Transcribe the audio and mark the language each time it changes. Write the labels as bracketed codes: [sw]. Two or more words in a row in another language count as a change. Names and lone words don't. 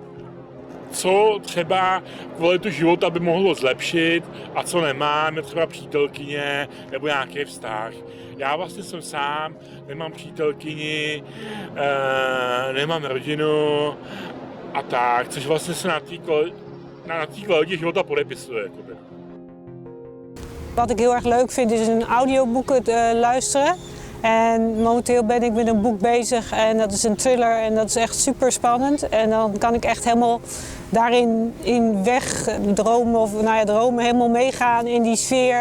[cs] Co třeba kvalitu života by mohlo zlepšit a co nemám, je třeba přítelkyně nebo nějaký vztah. Já vlastně jsem sám, nemám přítelkyni, nemám rodinu a tak, což vlastně se na té kvalitě života podepisuje. Jakoby. [nl] Wat ik heel erg leuk vind is een audioboeken luisteren. En momenteel ben ik met een boek bezig en dat is een thriller en dat is echt super spannend. En dan kan ik echt helemaal daarin wegdromen of dromen, helemaal meegaan in die sfeer.